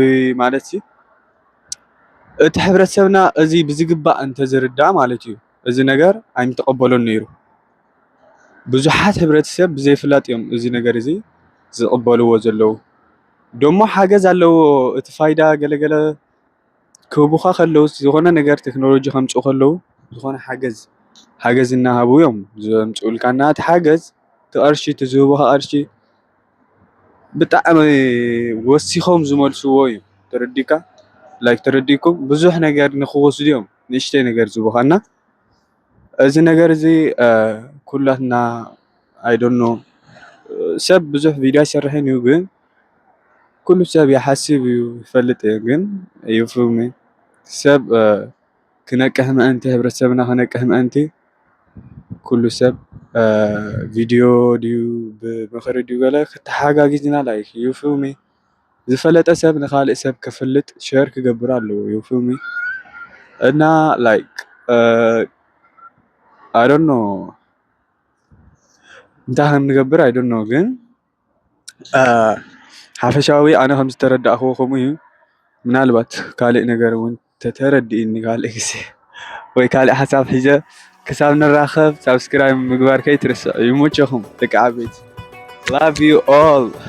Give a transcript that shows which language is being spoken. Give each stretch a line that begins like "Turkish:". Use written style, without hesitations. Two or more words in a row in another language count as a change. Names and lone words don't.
Tigrinya: ማለት እዩ እቲ ሕብረተሰብና እዚ ብዝግባእ እንተዝርዳእ ማለት እዩ እዚ ነገር ኣይምተቀበሎን ነይሩ ብዙሓት ሕብረተሰብ ብዘይፍላጥ እዮም እዚ ነገር እዚ ዝቕበልዎ ዘለው ደሞ ሓገዝ ኣለዎ እቲ ፋይዳ ገለገለ ክህቡኻ ከለው ዝኾነ ነገር ቴክኖሎጂ ከምፅኡ ከለው ዝኾነ ሓገዝ እናሃቡ እዮም ዘምፅኡልካና እቲ ሓገዝ ትቐርሺ ትዝህቡኻ ቀርሺ ብጣዕሚ ወሲኾም ዝመልስዎ እዩ ተረዲካ ላይክ ተረዲኩም ብዙሕ ነገር ንኽወስዱ እዮም ንእሽተይ ነገር ዝህቡኻና እዚ ነገር እዚ ኩላትና
English: I don't know
Tigrinya: ሰብ ብዙሕ ቪድዮ ይሰርሕን እዩ ግን ኩሉ ሰብ ይሓስብ እዩ ይፈልጥ ግን
English: you feel me
Tigrinya: ሰብ ክነቅህ ምእንቲ ሕብረተሰብና ክነቅህ ምእንቲ ኩሉ ሰብ ቪድዮ ድዩ ብምኽሪ ድዩ ገለ ክተሓጋጊዝና ላይክ
English: you feel me
Tigrinya: ዝፈለጠ ሰብ ንኻልእ ሰብ ክፍልጥ ሼር ክገብር ኣለዎ
English: you feel me
Tigrinya: እና ላይክ
English: I don't know
Tigrinya: እንታይ ከም ንገብር
English: I don't know
Tigrinya: ግን ሓፈሻዊ ኣነ ከም ዝተረዳእኽዎ ከምኡ እዩ ምናልባት ካልእ ነገር እውን ተተረዲእኒ ካልእ ግዜ ወይ ካልእ ሓሳብ ሒዘ ክሳብ ንራኸብ ሳብስክራይብ ምግባር ከይትርስዕ ይሙችኹም ደቂ ዓበይቲ
English: love you all